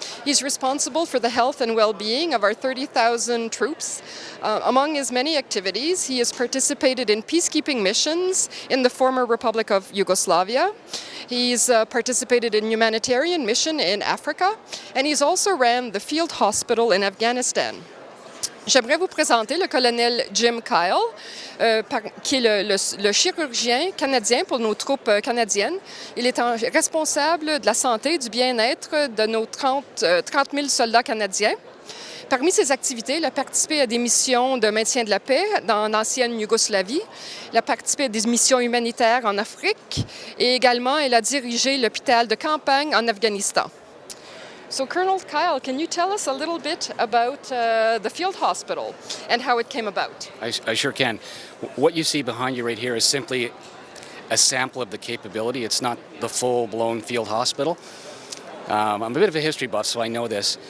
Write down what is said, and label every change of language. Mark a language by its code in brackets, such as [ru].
[en] He's responsible for the health and well-being of our 30,000 troops. Among his many activities, he has participated in peacekeeping missions in the former Republic of Yugoslavia. He's participated in humanitarian mission in Africa, and he's also ran the field hospital in Afghanistan. [fr] J'aimerais vous présenter le colonel Jim Kile, qui est le chirurgien canadien pour nos troupes canadiennes. Il est responsable de la santé et du bien-être de nos 30 000 soldats canadiens. Parmi ses activités, il a participé à des missions de maintien de la paix dans l'ancienne Yougoslavie. Il a participé à des missions humanitaires en Afrique et également il a dirigé l'hôpital de campagne en Afghanistan. [en] So, Colonel Kile, can you tell us a little bit about the field hospital and how it came about? I sure can. What you see behind you right here is simply a sample of the capability. It's not the full-blown field hospital. I'm a bit of a history buff, so I know this.